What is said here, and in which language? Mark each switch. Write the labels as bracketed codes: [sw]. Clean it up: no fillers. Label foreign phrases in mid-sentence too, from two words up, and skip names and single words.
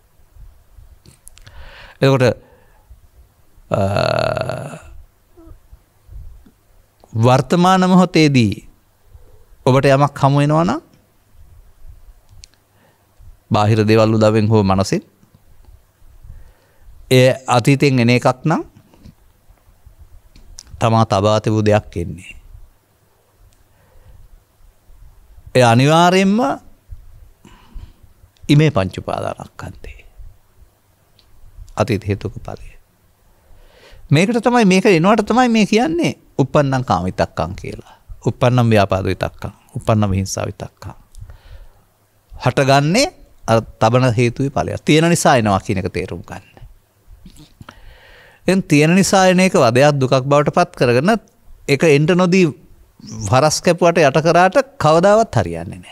[si] එතකොට වර්තමාන මොහොතේදී ඔබට යමක් හමු වෙනවා නම් බාහිර දේවල් උදවෙන් හෝ මනසින් ඒ අතීතයෙන් එන එකක් නම් තමා තබා තිබූ දෙයක් එන්නේ. ඒ අනිවාර්යෙන්ම ඉමේ පංච උපාදානස්කන්ධේ අතීත හේතුක ඵලය. මේකට තමයි මේක එනවට තමයි මේ කියන්නේ [pi] uppannam kama vitakkam [si] කියලා. [pi] uppannam ව්‍යාපාද විතක්කම්. uppannam හිංසා විතක්කම්. [si] හටගන්නේ අර තබන හේතුවේ ඵලයක්. තියෙන නිසා එනවා කියන එක තේරුම් ගන්න. එන් තියෙන නිසා එන එක වදයක් දුකක් බවට පත් කරගෙන ඒක එන්ට නොදී වරස් කැපුවට යට කරාට කවදාවත් හරියන්නේ නැහැ.